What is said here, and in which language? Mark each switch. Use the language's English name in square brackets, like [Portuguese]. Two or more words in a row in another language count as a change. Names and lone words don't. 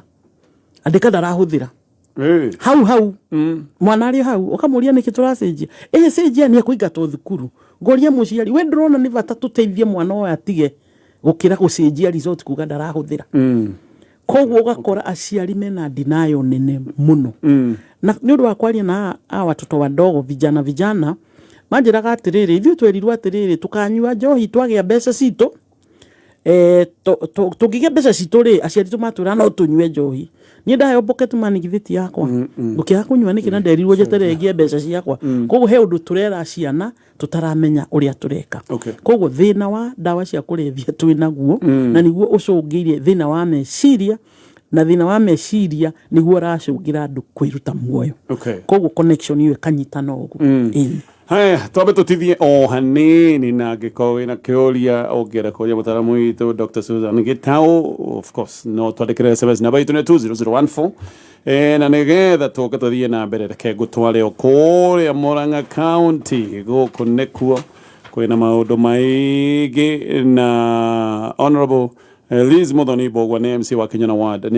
[Kikuyu] andika ndarahuthira hau mwana ari hau ukamuria niki turacenjia cenjia ni kuingatwo thukuru ngoria muciari we ndrona ni bata tuteithie mwana oya tige gukira gucenjia result kuga ndarahuthira koguo gakora aciari mena denial nene muno na ni undu wa kwaria na [Swahili] watoto wadogo vijana [Kikuyu] manjiraga atiriri ithuĩ twerirwo atiriri tukanyua njohi twagia mbeca citũ tũngĩgĩa mbeca citũ rĩ aciari tũmatwĩra no tũnyue njohi niĩ ndaheo [English] pocket money [Kikuyu] githiti yakwa ngũkĩaga kũnyua nĩkĩ na nderirwo njeterere ngie mbeca ciakwa koguo he ũndũ tũrera ciana tũtaramenya ũrĩa tũreka koguo thĩna wa ndawa cia kũrebia twĩnaguo na nĩguo ũcũngĩire thĩna wa meciria na thina wa meciria niguo racungira andu kwiruta muoyo koguo connection iwe kanyitana ugu haya twabe tutithie o hanini na gikowe na kioria ogera ko mutaramu itu Dr. Susan Gitau [English] of course [Kikuyu] no twandikire SMS namba itu ne 20014 na negetha tuke tuthie na mbere reke gutware okuria Murang'a County guku nekuo kwina maundu maingi na honorable Liz Muthoni Bogwa ni MC wa Kenya Ward ni